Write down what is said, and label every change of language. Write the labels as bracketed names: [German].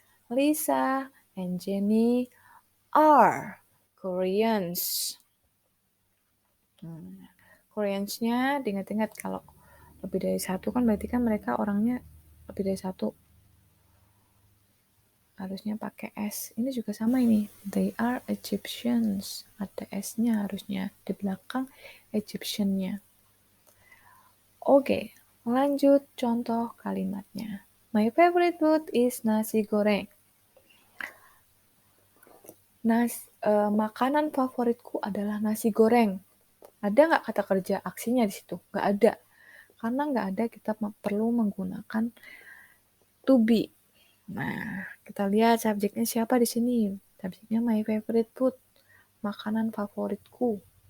[English] Lisa and Jenny are Koreans. [Indonesian] Koreans-nya diingat-ingat kalau lebih dari satu kan berarti kan mereka orangnya lebih dari satu. Harusnya pakai S. Ini juga sama ini. [English] They are Egyptians. [Indonesian] Ada S-nya harusnya di belakang Egyptian-nya. Oke, lanjut contoh kalimatnya. [English] My favorite food is nasi goreng. [Indonesian] Makanan favoritku adalah nasi goreng. Ada nggak kata kerja aksinya di situ? Nggak ada. Karena nggak ada, kita perlu menggunakan to be. Nah, kita lihat subjeknya siapa di sini. Subjeknya my favorite food, makanan favoritku.